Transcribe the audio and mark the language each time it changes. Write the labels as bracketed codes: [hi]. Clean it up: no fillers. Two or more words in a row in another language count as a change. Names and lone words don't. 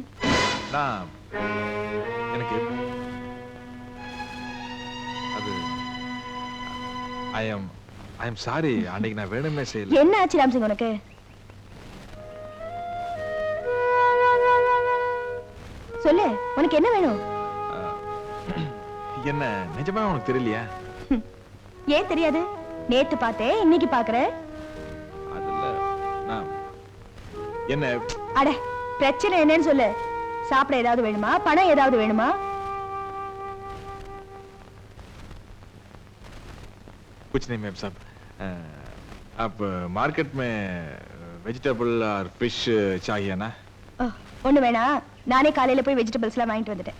[ta] நான் எனக்கு அது [en] I am sorry. [ta] அன்னைக்கு நான் வேணும்னே செய்யல. என்ன ஆச்சு ராம்சிங் உனக்கு? சொல்லு, உனக்கு என்ன வேணும்? என்ன நிஜமா உனக்கு தெரியலையா? ஏன் தெரியாது? நேத்து பார்த்தேன், இன்னைக்கு பாக்குறேன். அதுல நான் என்ன அட, பிரச்சனை என்னன்னு சொல்லு. சாப்பிட ஏதாவது வேணுமா? பணம் ஏதாவது வேணுமா? [hi] कुछ नहीं मैम साहब. आप मार्केट में वेजिटेबल और फिश चाहिए ना? [ta] ஒண்ணு வேணா, நானே காலையில போய் வெஜிடபிள்ஸ் எல்லாம் வாங்கிட்டு வந்துட்டேன்.